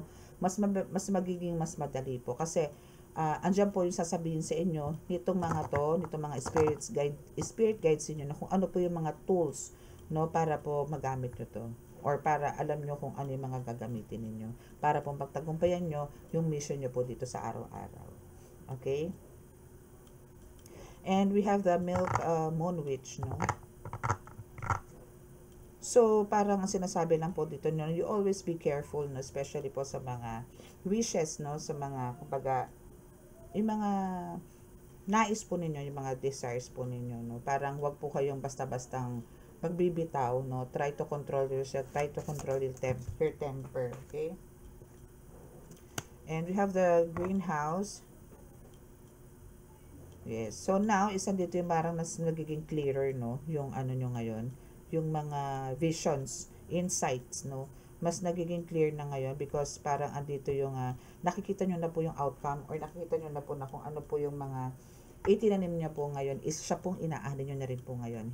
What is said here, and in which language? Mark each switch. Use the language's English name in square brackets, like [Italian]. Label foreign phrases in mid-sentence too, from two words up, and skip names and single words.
[Filipino] Mas magiging mas madali po kasi andyan po yung sasabihin sa inyo nitong mga to, nitong mga spirit guides niyo na kung ano po yung mga tools, no, para po magamit niyo to or para alam nyo kung ano yung mga gagamitin ninyo para po pagtagumpayan nyo yung mission nyo po dito sa araw-araw. Okay? [English] And we have the milk moon witch, no? [Filipino] So, parang ang sinasabi lang po dito, no, [English] you always be careful, [Filipino] no, especially po sa mga wishes, no, sa mga, kumbaga, yung mga nais po ninyo, yung mga desires po ninyo, no, parang wag po kayong basta-bastang magbibitaw, [English] no, try to control yourself, try to control your temper, okay? And we have the greenhouse. Yes. So now, [Filipino] isa dito yung parang nagiging clearer, no? Yung ano nyo ngayon, yung mga [English] visions, insights, [Filipino] no? mas nagiging clear na ngayon because parang andito yung nakikita nyo na po yung outcome or nakikita nyo na po na kung ano po yung mga itinanim niya po ngayon is siya pong inaani nyo na rin po ngayon.